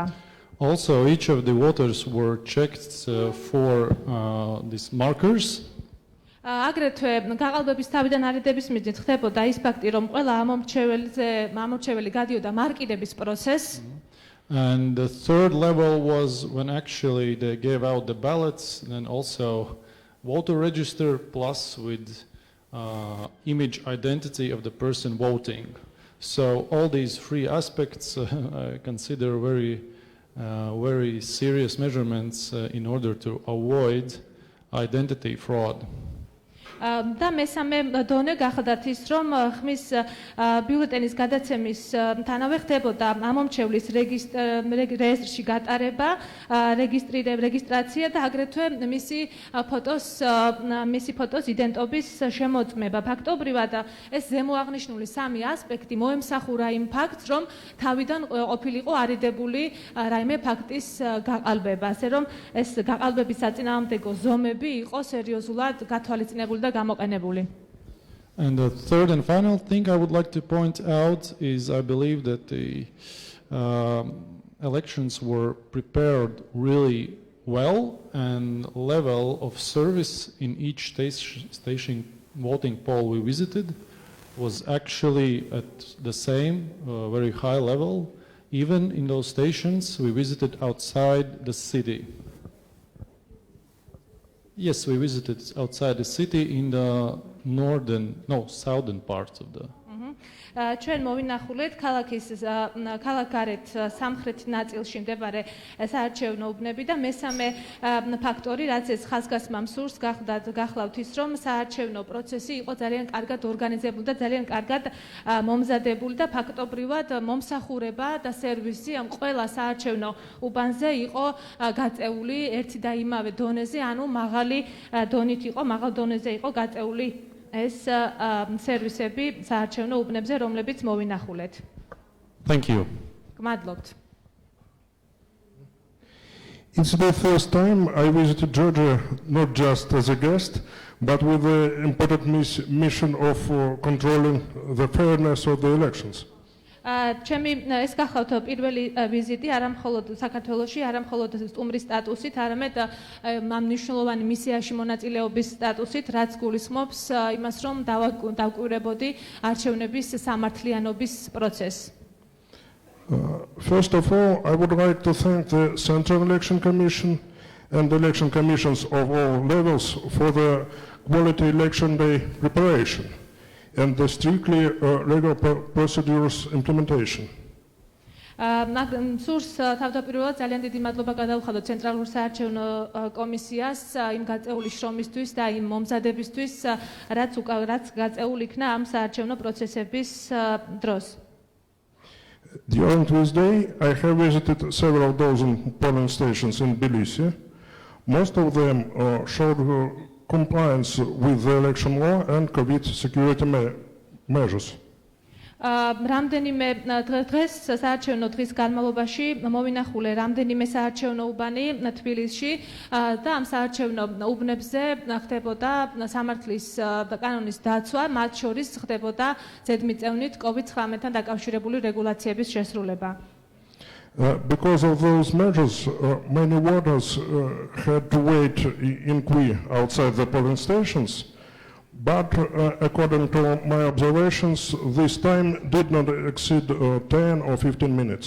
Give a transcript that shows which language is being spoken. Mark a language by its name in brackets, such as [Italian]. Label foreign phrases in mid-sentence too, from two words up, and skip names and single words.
[English] Also, each of the voters were checked for these markers. [Georgian] აგრეთვე გაყალბების თავიდან არიდების მიზნით ხდებოდა ის ფაქტი, რომ ყველა ამომრჩეველი გადიოდა მარკირების პროცესს. [English] And the third level was when actually they gave out the ballots, and also voter register plus with image identity of the person voting. So all these three aspects I consider very serious measurements in order to avoid identity fraud. [Georgian] და მესამე დონე გახდათ ის, რომ ხმის ბიულეტენის გადაცემის თანავე ხდებოდა ამომრჩევლის რეესტრში გატარება, რეგისტრაცია და აგრეთვე მისი ფოტოს იდენტობის შემოწმება. ფაქტობრივად ეს ზემოაღნიშნული სამი ასპექტი მოემსახურა იმ ფაქტს, რომ თავიდან ყოფილიყო არიდებული რაიმე ფაქტის გაყალბება, ასე რომ ეს გაყალბების საწინააღმდეგო ზომები იყო სერიოზულად გათვალისწინებული. [English] And the third and final thing I would like to point out is I believe that the elections were prepared really well, and level of service in each station voting poll we visited was actually at the same very high level, even in those stations we visited outside the city. Yes, we visited outside the city in the southern parts of the. [Georgian] ჩვენ მოვინახულეთ ქალაქ გარეთ სამხრეთ ნაწილში მდებარე საარჩევნო უბნები და მესამე ფაქტორი, რაც ეს ხაზგასმა მსურს გახლავთ ის, რომ საარჩევნო პროცესი იყო ძალიან კარგად ორგანიზებული და ძალიან კარგად მომზადებული და ფაქტობრივად მომსახურება და სერვისი ამ ყველა საარჩევნო უბანზე იყო გაწეული ერთი და იმავე დონეზე, ანუ მაღალ დონეზე იყო გაწეული ეს სერვისები საარჩევნო უბნებზე, რომლებიც მოვინახულეთ. [English] Thank you. [Georgian] გმადლობთ. [English] It's the first time I visited Georgia not just as a guest, but with the important mission of controlling the fairness of the elections. [Georgian] ჩემი ეს გახლავთ პირველი ვიზიტი არა მხოლოდ საქართველოში, არა მხოლოდ სტუმრის სტატუსით, არამედ ამ მნიშვნელოვანი მისიაში მონაწილეობის სტატუსით, რაც გულისხმობს იმას, რომ დავკვირვებოდი არჩევნების სამართლიანობის პროცესს. [English] First of all, I would like to thank the Central Election Commission and the election commissions of all levels for the quality election day preparation and the strictly legal procedures implementation. [Georgian] სურს თავდაპირველად ძალიან დიდი მადლობა გადავხადოთ ცენტრალურ საარჩევნო კომისიას იმ გაწეული შრომისთვის და იმ მომზადებისთვის, რაც გაწეული იქნა ამ საარჩევნო პროცესების დროს. [English] During this day, I have visited several dozen polling stations in Tbilisi. Most of them showed compliance with the election law and COVID security measures. [Georgian] რამდენიმე დღეს საარჩევნო დღის განმავლობაში მოვინახულე რამდენიმე საარჩევნო უბანი თბილისში და ამ საარჩევნო უბნებზე ხდებოდა სამართლის და კანონის დაცვა, მათ შორის ხდებოდა ზედმიწევნით COVID-19-თან დაკავშირებული რეგულაციების შესრულება. [English] Because of those measures, many voters had to wait in queue outside the polling stations. But according to my observations, this time did not exceed 10 or 15 minutes.